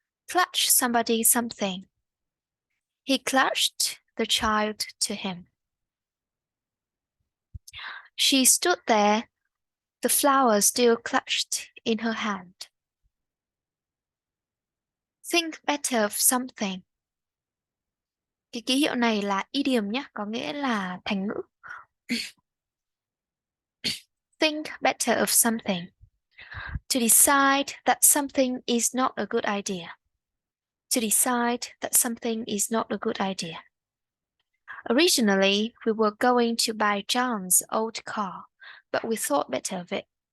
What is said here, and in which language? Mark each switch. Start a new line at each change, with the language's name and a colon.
English: Clutch somebody something. He clutched the child to him. She stood there, the flower still clutched in her hand. Think better of something.
Vietnamese: Cái ký hiệu này là idiom nhé, có nghĩa là thành ngữ.
English: Think better of something. To decide that something is not a good idea. To decide that something is not a good idea. Originally, we were going to buy John's old car, but we thought better of it.